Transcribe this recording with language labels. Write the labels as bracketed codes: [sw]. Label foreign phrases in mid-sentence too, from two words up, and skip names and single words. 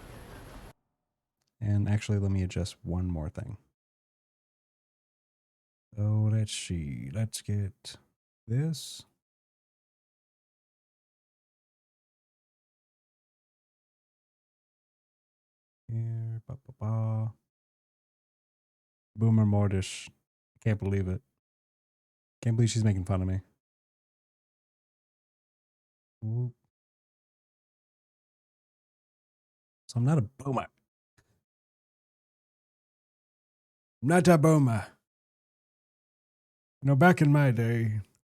[en] And actually, let me adjust one more thing. So let's see. Let's get this. Here. Ba, ba, ba. Boomer Mordish. Can't believe it. Can't believe she's making fun of me. Ooh. So I'm not a boomer. I'm not a boomer. You know, back in my day.